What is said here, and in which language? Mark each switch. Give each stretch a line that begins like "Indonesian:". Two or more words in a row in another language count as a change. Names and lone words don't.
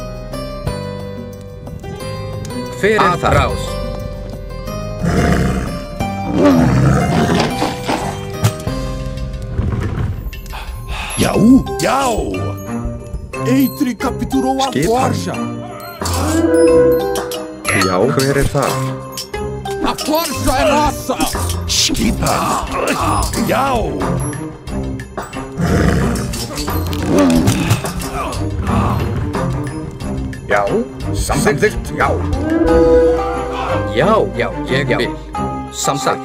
Icelandic: Hver þar? Atrás. Já. Já.
Portuguese: Eitri capturou a
Icelandic: Skipan.
Portuguese: forja.
Icelandic: Já, hver það?
Portuguese: A forja é nossa!
Icelandic: Skipa. Já. Já. Samþykkt. Já. Já. Já. Ég vil. Samþykkt.